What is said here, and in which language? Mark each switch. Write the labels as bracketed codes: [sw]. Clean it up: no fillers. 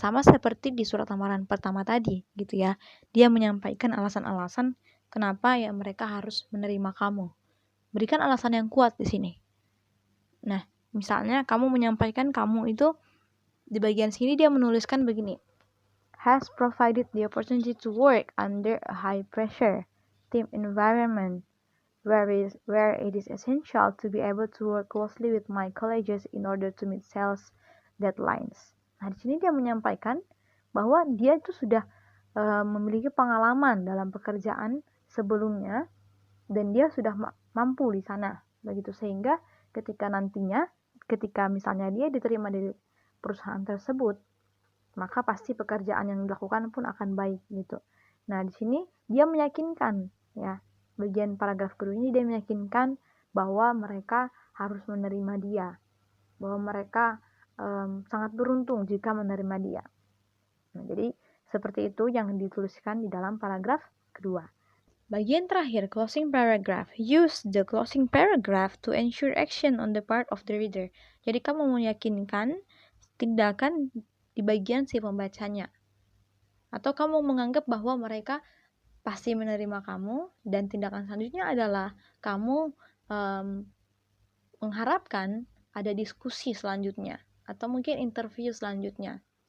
[id] Sama seperti di surat lamaran pertama tadi, gitu ya. Dia menyampaikan alasan-alasan kenapa ya mereka harus menerima kamu. Berikan alasan yang kuat di sini. Nah, misalnya kamu menyampaikan kamu itu di bagian sini dia menuliskan begini. [en] Has provided the opportunity to work under a high pressure team environment where it is essential to be able to work closely with my colleagues in order to meet sales deadlines. [id] Nah, di sini dia menyampaikan bahwa dia itu sudah memiliki pengalaman dalam pekerjaan sebelumnya dan dia sudah mampu di sana. Begitu sehingga ketika misalnya dia diterima di perusahaan tersebut, maka pasti pekerjaan yang dilakukan pun akan baik gitu. Nah, di sini dia meyakinkan ya. Bagian paragraf kedua ini dia meyakinkan bahwa mereka harus menerima dia. Bahwa mereka sangat beruntung jika menerima dia. Nah, jadi seperti itu yang dituliskan di dalam paragraf kedua. Bagian terakhir, closing paragraph. [en] Use the closing paragraph to ensure action on the part of the reader. [id] Jadi kamu meyakinkan tindakan di bagian si pembacanya. Atau kamu menganggap bahwa mereka pasti menerima kamu dan tindakan selanjutnya adalah kamu mengharapkan ada diskusi selanjutnya atau mungkin interview selanjutnya.